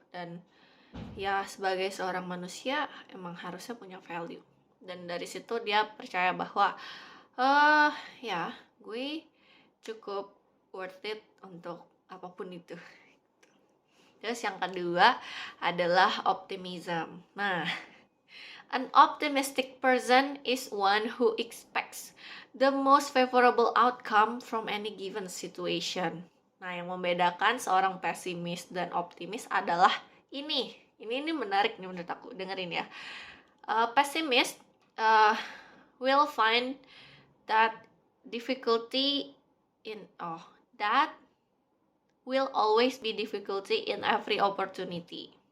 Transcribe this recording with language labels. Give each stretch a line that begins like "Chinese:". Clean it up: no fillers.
Indonesian: Dan ya sebagai seorang manusia emang harusnya punya value, dan dari situ dia percaya bahwa ya gue cukup worth it untuk apapun itu. Terus yang kedua adalah optimism. Nah,
English: an optimistic person is one who expects the most favorable outcome from any given situation.
Indonesian: Nah, yang membedakan seorang pesimis dan optimis adalah ini. Ini menarik nih menurut aku. Dengerin ya.
English: Pessimist uh, will find that difficulty in that will always be difficulty in every opportunity.